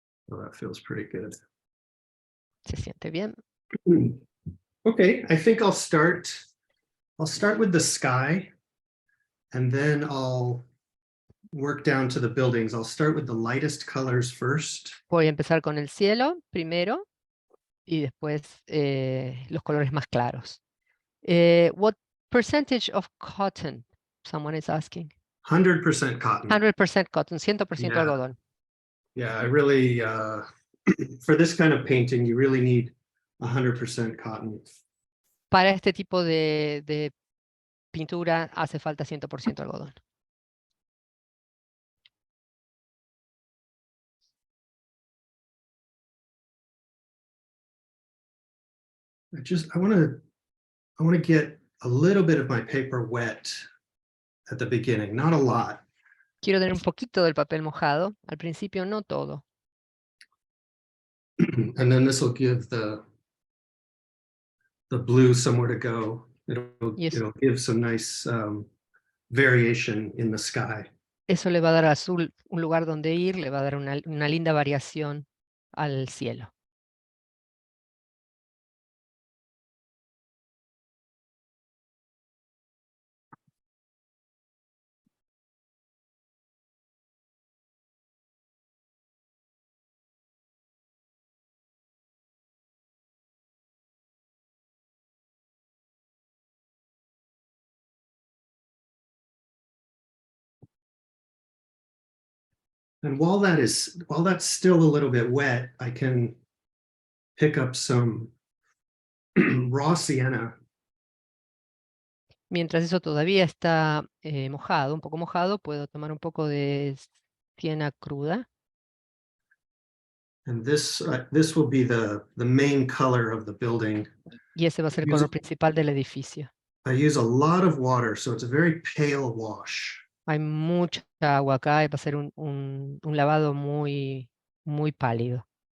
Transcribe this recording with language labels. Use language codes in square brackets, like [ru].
[en] Oh, that feels pretty good. [es] Se siente bien. [en] Okay, I think I'll start with the sky, and then I'll work down to the buildings. I'll start with the lightest colors first. [es] Voy a empezar con el cielo primero y después los colores más claros. [en] What percentage of cotton? Someone is asking. 100% cotton. 100% cotton, 100% Yeah. [es] algodón. [en] Yeah, I really, for this kind of painting, you really need 100% cotton. [es] Para este tipo de pintura hace falta 100% algodón. [en] I want to get a little bit of my paper wet at the beginning, not a lot. [es] Quiero tener un poquito del papel mojado. Al principio no todo. [en] And then this will give the blue somewhere to go. It'll give some nice variation in the sky. [es] Eso le va a dar al azul un lugar donde ir, le va a dar una linda variación al cielo. [en] And while that's still a little bit wet, I can pick up some raw sienna. [es] Mientras eso todavía está mojado, un poco mojado, puedo tomar un poco de siena cruda. [en] And this will be the main color of the building. [es] Y ese va a ser el color principal del edificio. [en] I use a lot of water, so it's a very pale wash. [es] Hay mucha agua acá y va a ser un lavado muy pálido.